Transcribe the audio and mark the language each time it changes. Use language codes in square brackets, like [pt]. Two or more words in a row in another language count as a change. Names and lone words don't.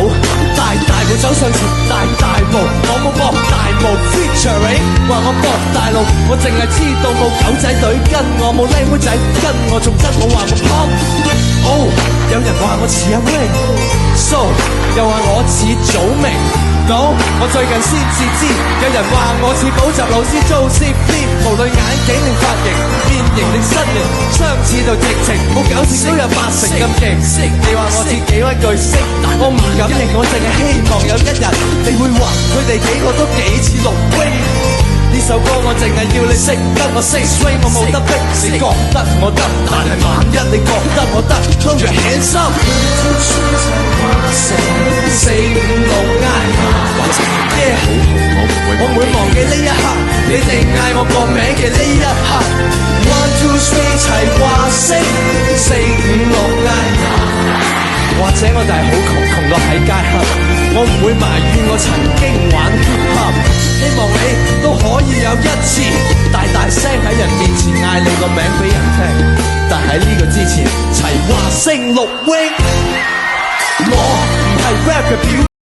[yue] 大步走上前，大步，我冇搏大步 featuring， 話我搏大路，我淨係知道冇狗仔隊跟我，冇靚妹仔跟我，仲真我話我 pop。Oh， 有人話我似阿 Wing，So 又話我似祖明。No， 我最近先至知，有人話我似補習老師做 CP， 無論眼鏡定髮型，變形定身形，相似到直情，冇搞事都有80咁勁。你話我似幾位巨星，我唔敢認，我淨係希望有一日，你會話佢哋幾個都幾似陸威。呢首歌我淨係要你識得，我識 swing， 我冇得逼，你覺得我得，但係萬一你覺得我得 ， [en] throw your hands up。 [yue] 4 5 6 嗌，我唔會忘記呢一刻，你哋嗌我個名嘅呢一刻。 [en] one two three [yue] 齊話識，4 5 6嗌。或者我哋係好窮到喺街黑，我唔會埋怨我曾經玩 [en] hip hop， [yue] 希望你都可以有一次大聲喺人面前嗌你個名俾人聽，但喺呢個之前齊話聲陸 wing， 我唔係 rap 嘅表